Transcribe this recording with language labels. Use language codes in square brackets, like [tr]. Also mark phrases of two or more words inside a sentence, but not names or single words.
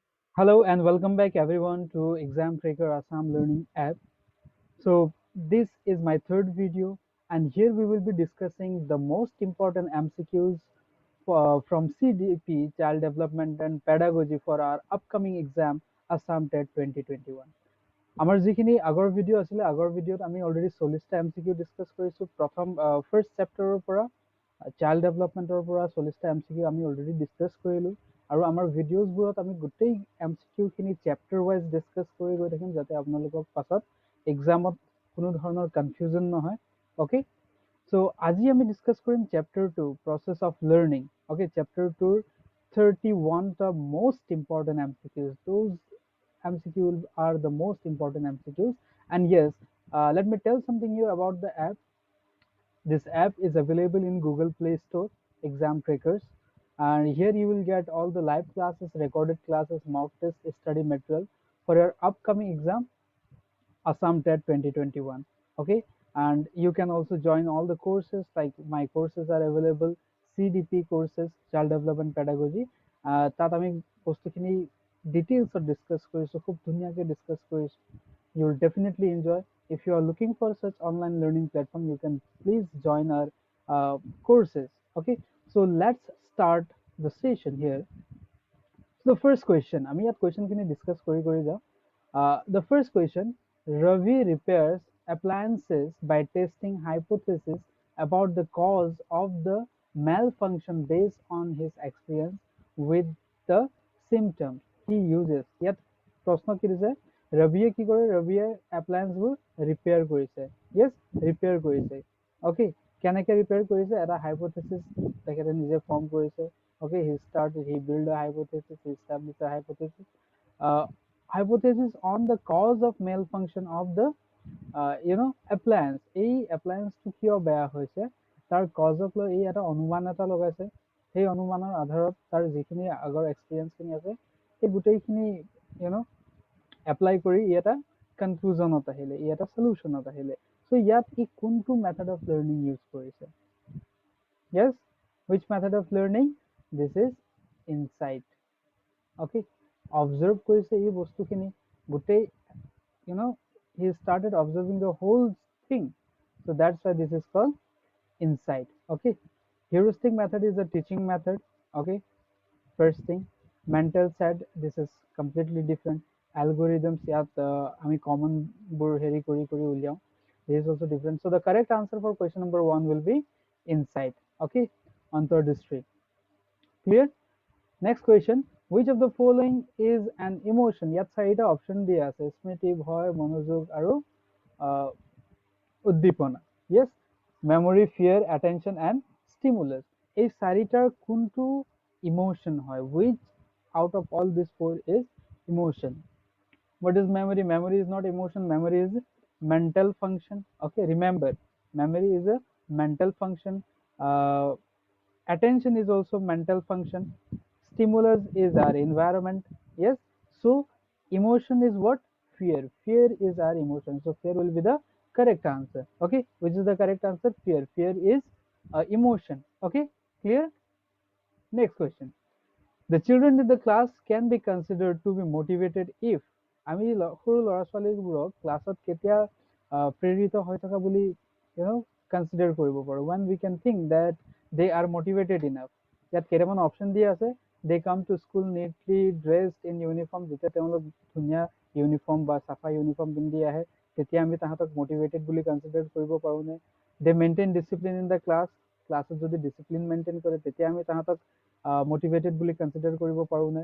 [en] Hello and welcome back everyone to Exam Tracker Assam Learning app. So this is my third video and here we will be discussing the most important MCQs from CDP Child Development and Pedagogy for our upcoming exam Assam TET 2021. [as] আমাৰ যিখিনি আগৰ ভিডিঅ' আছিলে আগৰ ভিডিঅ'ত আমি অলৰেডি 40টা MCQ ডিছকাছ কৰিছোঁ প্ৰথম ফাৰ্ষ্ট চেপ্টাৰৰ পৰা চাইল্ড ডেভেলপমেণ্টৰ পৰা 40টা MCQ আমি অলৰেডি ডিছকাছ কৰিলোঁ আৰু আমাৰ ভিডিঅ'জবোৰত আমি গোটেই MCQখিনি [en] chapter wise [as] ডিছকাছ কৰি গৈ থাকিম যাতে আপোনালোকক পাছত এক্সামত কোনো ধৰণৰ কনফিউজন নহয় [en] okay so' [as] আজি আমি ডিছকাছ কৰিম চেপ্টাৰ 2 প্ৰচেছ অফ লাৰ্ণিং অ'কে চেপ্টাৰ 2ৰ 31টা [en] most important MCQs. Those MCQs are the most important MCQs. And yes, let me tell something here about the app. This app is available in Google Play Store, Exam Trackers. And here you will get all the live classes, recorded classes, mock tests, study material for your upcoming exam, Assam TET 2021. Okay, and you can also join all the courses. Like my courses are available, CDP courses, Child Development Pedagogy. [as] তাত আমি বস্তুখিনি ডিটেইলছত ডিছকাছ কৰিছোঁ, খুব ধুনীয়াকৈ ডিছকাছ কৰিছোঁ. [en] You will definitely enjoy. If you are looking for such online learning platform, you can please join our courses. Okay, so let's start the session here. So the first question, [as] আমি ইয়াত কুৱেশ্যনখিনি ডিছকাছ কৰি যাওঁ. [en] The first question, Ravi repairs appliances by testing hypothesis about the cause of the malfunction based on his experience with the symptoms he uses. [as] ইয়াত প্ৰশ্ন কি দিছে, ৰবিয়ে কি কৰে, ৰবিয়ে এপ্লায়েন্সবোৰ ৰিপেয়াৰ কৰিছে. য়েছ, ৰিপেয়াৰ কৰিছে. অ'কে, কেনেকৈ ৰিপেয়াৰ কৰিছে, এটা হাইপথেচিছ তেখেতে নিজে ফৰ্ম কৰিছে. [en] Okay, he built a hypothesis, he established a hypothesis. Hypothesis on the cause of malfunction of the appliance. [as] এই এপ্লায়েন্সটো কিয় বেয়া হৈছে তাৰ কজক লৈ এই এটা অনুমান এটা লগাইছে. সেই অনুমানৰ আধাৰত তাৰ যিখিনি আগৰ এক্সপিৰিয়েঞ্চখিনি আছে সেই গোটেইখিনি এপ্লাই কৰি ই এটা কনক্লুজনত আহিলে, ই এটা সলিউশ্যনত আহিলে. চ' ইয়াত ই কোনটো মেথড অফ লাৰ্ণিং ইউজ কৰিছে? [en] Yes, which method of learning? This is insight. Okay, [as] observe কৰিছে এই বস্তুখিনি গোটেই, [en] he started observing the whole thing. So that's why this is called insight. Okay, heuristic method is a teaching method. Okay, first thing. Mental set, this is completely different. [as] Algorithms ইয়াত আমি common বোৰ হেৰি কৰি উলিয়াও. [en] This is also different. So the correct answer for question number 1 will be insight. Okay, অন্তৰ্দৃষ্টি. Clear? Next question, which of the following is an emotion? [as] ইয়াত চাৰিটা অপশ্যন দিয়া আছে, স্মৃতি, ভয়, মনোযোগ আৰু উদ্দীপনা. [en] Yes, memory, fear, attention and stimulus. [as] এই চাৰিটাৰ কোনটো emotion হয়? [en] Which out of all these four is emotion? What is memory? Memory is not emotion. Memory is mental function. Okay, remember, memory is a mental function. Attention is also mental function. Stimulus is our environment. Yes, so emotion is what? Fear. Fear is our emotion. So fear will be the correct answer. Okay, which is the correct answer? Fear. Fear is emotion. Okay, clear? Next question, the children in the class can be considered to be motivated if [as] আমি সৰু ল'ৰা ছোৱালীবোৰক ক্লাছত কেতিয়া প্ৰেৰিত হৈ থকা বুলি কনচিডাৰ কৰিব পাৰোঁ? [en] when we can think that they are motivated enough. [as] ইয়াত কেইটামান অপশ্যন দিয়া আছে. [en] they come to school neatly dressed in uniform. [as] যেতিয়া তেওঁলোক ধুনীয়া ইউনিফৰ্ম বা চাফা ইউনিফৰ্ম পিন্ধি আহে তেতিয়া আমি তাহাঁতক motivated বুলি কনচিডাৰ কৰিব পাৰোঁনে? [en] they maintain discipline in the class. [as] ক্লাছত যদি ডিচিপ্লিন মেইনটেইন কৰে তেতিয়া আমি তাহাঁতক motivated বুলি কনচিডাৰ কৰিব পাৰোঁনে?